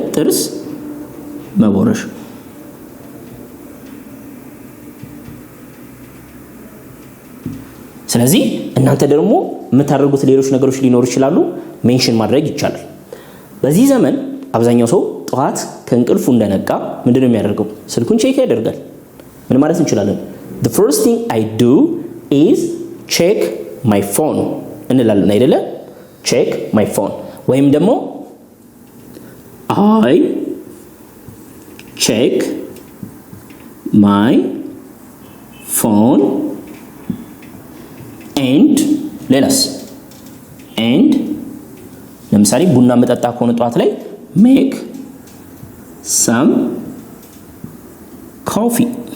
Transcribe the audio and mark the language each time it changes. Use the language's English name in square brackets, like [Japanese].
[Amharic] ጥርስ መቦረሽ። ስለዚህ እናንተ ደግሞ የምታደርጉት ሌሎች ነገሮች ሊኖሩ ይችላሉ፣ ሜንሽን ማድረግ ይቻላል። በዚህ ዘመን አብዛኛው ሰው ጠዋት ከእንቅልፉ እንደነቃ ምንድነው የሚያደርገው? ስልኩን ቼክ ያደርጋል። ምን ማለት እንችላለን? [English] the first thing I do is check my phone [Amharic] እንላለን አይደለ? [English] check my phone [Amharic] ወይም ደግሞ [English] I check my phone and ሌላስ and [Amharic] ለምሳሌ ቡና መጠጣ ከሆነ ጠዋት ላይ [English] make some coffee